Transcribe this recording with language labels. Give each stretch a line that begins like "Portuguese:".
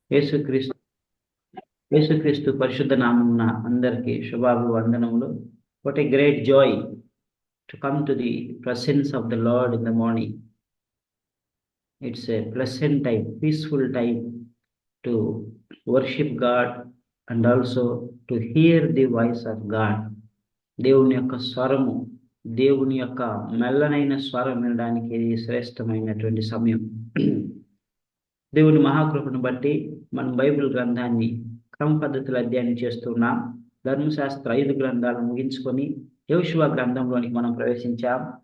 Telugu: యేసుక్రీస్తు యేసుక్రీస్తు పరిశుద్ధ నామమున అందరికీ శుభాభివందనములు.
English: What a great joy to come to the presence of the Lord in the morning. It's a pleasant time, peaceful time to worship God and also to hear the voice of God.
Telugu: దేవుని యొక్క స్వరము, దేవుని యొక్క మెల్లనైన స్వరం వినడానికి ఇది శ్రేష్టమైనటువంటి సమయం. దేవుని మహాకృపను బట్టి మనం బైబిల్ గ్రంథాన్ని క్రమ పద్ధతిలో అధ్యయనం చేస్తున్నాం. ధర్మశాస్త్ర 5 గ్రంథాలను ముగించుకొని యెహోషువ గ్రంథంలోనికి మనం ప్రవేశించాం.